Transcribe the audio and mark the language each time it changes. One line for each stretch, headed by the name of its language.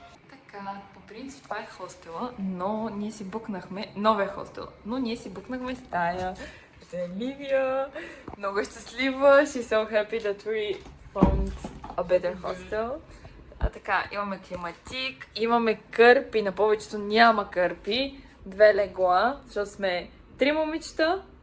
Bulgarian: Така, по принцип това е хостела, но ние си букнахме новия хостел. Но ние си букнахме стая. Е Ливия, много щастлива.
English: She's so happy that we found a better hostel.
Bulgarian: Така, имаме климатик, имаме кърпи, на повечето няма кърпи. 2 легла, защото сме 3 момичета.